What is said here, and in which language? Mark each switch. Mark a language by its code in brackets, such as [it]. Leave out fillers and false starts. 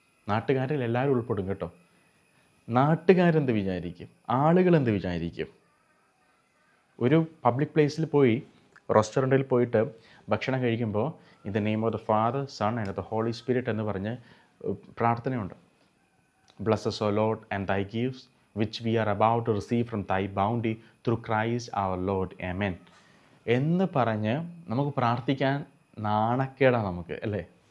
[ml] നാട്ടുകാരിൽ എല്ലാവരും ഉൾപ്പെടും കേട്ടോ. നാട്ടുകാരെന്ത് വിചാരിക്കും, ആളുകളെന്ത് വിചാരിക്കും. ഒരു പബ്ലിക് പ്ലേസിൽ പോയി, റെസ്റ്റോറൻറ്റിൽ പോയിട്ട് ഭക്ഷണം കഴിക്കുമ്പോൾ [en] in the name of the Father, Son and the Holy Spirit [ml] എന്ന് പറഞ്ഞ് പ്രാർത്ഥനയുണ്ട്. [en] Bless us, O Lord, and thy gifts which we are about to receive from thy bounty through Christ our Lord. [ml] Amen എന്ന് പറഞ്ഞ് നമുക്ക് പ്രാർത്ഥിക്കാൻ നാണക്കേടാണ് നമുക്ക്, അല്ലേ?